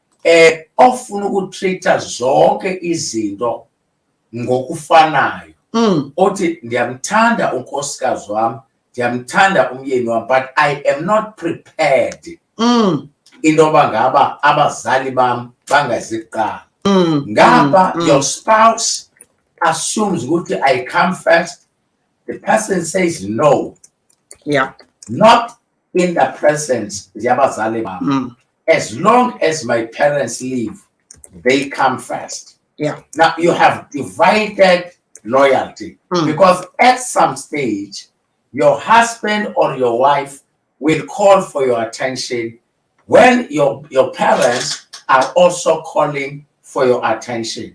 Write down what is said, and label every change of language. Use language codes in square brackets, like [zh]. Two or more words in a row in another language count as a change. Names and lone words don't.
[xh] ofuna ukutreata zonke izinto ngokufanayo. Othi ndiyamthanda unkosikazi wami, ndiyamthanda umyeni wami, [en] but I am not prepared [xh] into yoba ngaba abazali bam bangaziqala. [en] Ngapha your spouse assumes ukuthi I come first. The person says no. Yeah. Not in the presence [xh] yabazali bam. [en] As long as my parents leave, they come first. Yeah. Now you have divided loyalty because at some stage, your husband or your wife will call for your attention when your parents are also calling for your attention.